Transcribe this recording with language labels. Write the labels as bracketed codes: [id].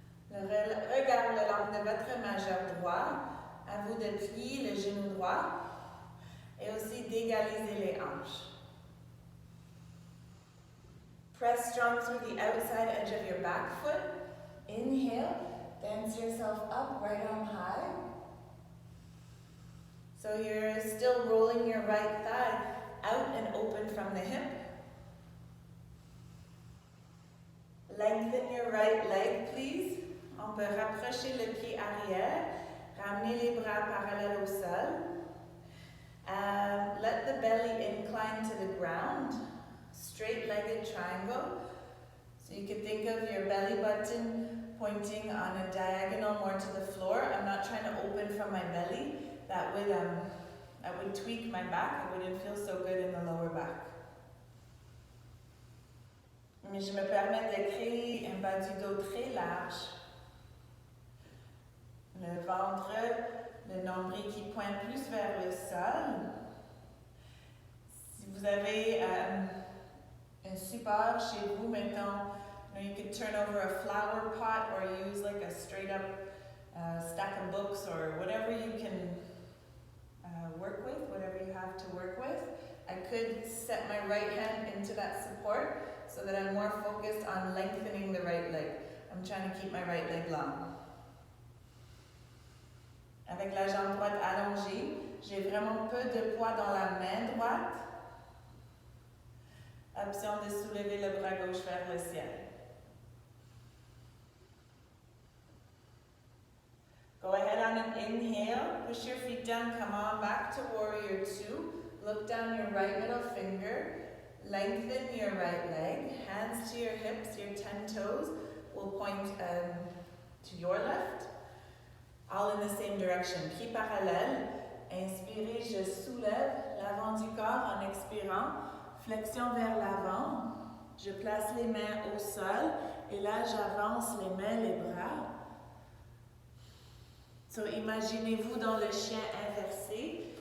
[fr] Le regard le long de votre majeur droit. À vous de plier le genou droit et aussi d'égaliser les hanches. [en] Press strong through the outside edge of your back foot. Inhale, dance yourself up, right arm high. So you're still rolling your right thigh out and open from the hip. Lengthen your right leg, please. [fr] On peut rapprocher le pied arrière, ramener les bras parallèles au sol. [en] Let the belly incline to the ground. Straight-legged triangle. So you could think of your belly button pointing on a diagonal more to the floor. I'm not trying to open from my belly. That would tweak my back. I wouldn't feel so good in the lower back. [fr] Mais je me permets de créer un bas du dos très large. Le ventre, le nombril qui pointe plus vers le sol. Si vous avez un support chez vous, mettons, [en] you could turn over a flower pot or use like a straight up stack of books or whatever you can work with, whatever you have to work with. I could set my right hand into that support so that I'm more focused on lengthening the right leg. I'm trying to keep my right leg long. [fr] Avec la jambe droite allongée, j'ai vraiment peu de poids dans la main droite. Option de soulever le bras gauche vers le ciel. [en] Go ahead on an inhale, push your feet down, come on back to warrior 2. Look down your right middle finger, lengthen your right leg, hands to your hips, your 10 toes will point to your left, all in the same direction. [fr] Pieds parallèles, inspirez, je soulève l'avant du corps en expirant, flexion vers l'avant, je place les mains au sol et là j'avance les mains, les bras. So imaginez-vous dans le chien inversé.